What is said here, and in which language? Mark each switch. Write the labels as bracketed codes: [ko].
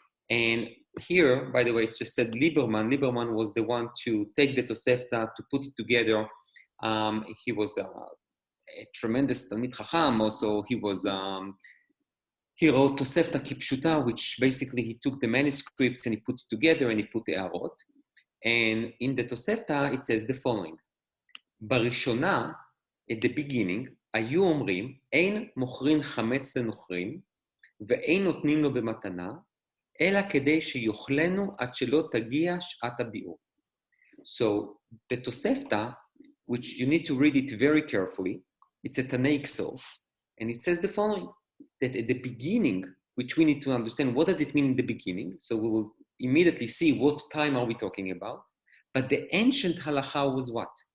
[en] And here, by the way, it just said Lieberman. Lieberman was the one to take the Tosefta, to put it together. He was a tremendous Talmid Chacham. Also, he wrote Tosefta Kipshuta, which basically he took the manuscripts and he put it together and he put the Arot. And in the Tosefta, it says the following. [he] Barishona, [en] at the beginning, [he] היו אומרים, אין מוכרים חמץ לנוכרים, ואין נותנים לו במתנה, אלא כדי שיוכלנו עד שלא תגיע שעת הביאור. [en] So, the Tosefta, which you need to read it very carefully, it's a Tanaic source, and it says the following, that at the beginning, which we need to understand, what does it mean in the beginning? So we will immediately see what time are we talking about. But the ancient halacha was what?